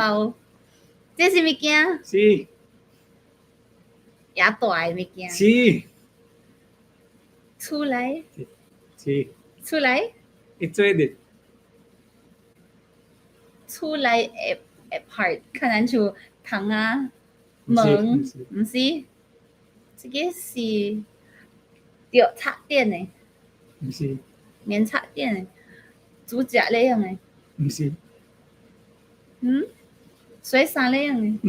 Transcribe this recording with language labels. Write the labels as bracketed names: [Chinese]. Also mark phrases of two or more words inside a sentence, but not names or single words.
[Min Nan Chinese] 包，這是物件，是也大的物件，是厝內，是厝內，会做的，厝內的 part，可能像窗啊、唔是門，唔是唔是，這個是着插電的。唔是免插電的，煮食咧用的，唔是洗衫咧用的，